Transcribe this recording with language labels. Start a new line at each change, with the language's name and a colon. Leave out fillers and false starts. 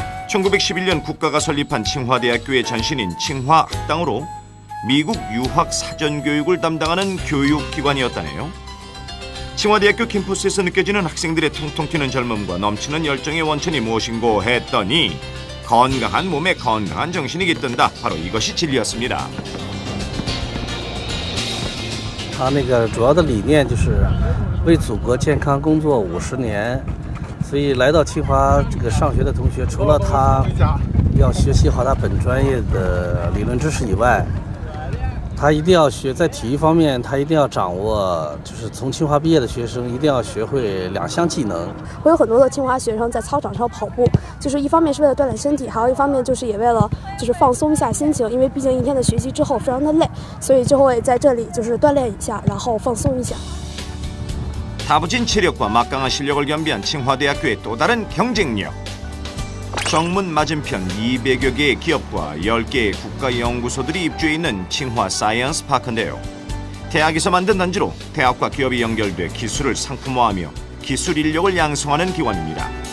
Korean: 1911년 국가가 설립한 칭화대학교의 전신인 칭화학당으로 미국 유학 사전 교육을 담당하는 교육기관이었다네요. 칭화대학교 캠퍼스에서 느껴지는 학생들의 통통 튀는 젊음과 넘치는 열정의 원천이 무엇인고 했더니 건강한 몸에 건강한 정신이 깃든다. 바로 이것이 진리였습니다.
Chinese: 他主要的理念就是为祖国健康工作50年，所以来到清华上学的同学，除了他要学习好他本专业的理论知识以外， 他一定要学，在体育方面，他一定要掌握，就是从清华毕业的学生一定要学会2项技能。我有很多的清华学生在操场上跑步，就是一方面是为了锻炼身体，还有一方面就是也为了放松一下心情，因为毕竟一天的学习之后非常的累，所以就会在这里锻炼一下，然后放松一下。
Korean: 다부진 체력과 막강한 실력을 겸비한 칭화대학교의 또 다른 경쟁력. 정문 맞은편 200여 개의 기업과 10개의 국가연구소들이 입주해 있는 칭화 사이언스 파크인데요. 대학에서 만든 단지로 대학과 기업이 연결돼 기술을 상품화하며 기술 인력을 양성하는 기관입니다.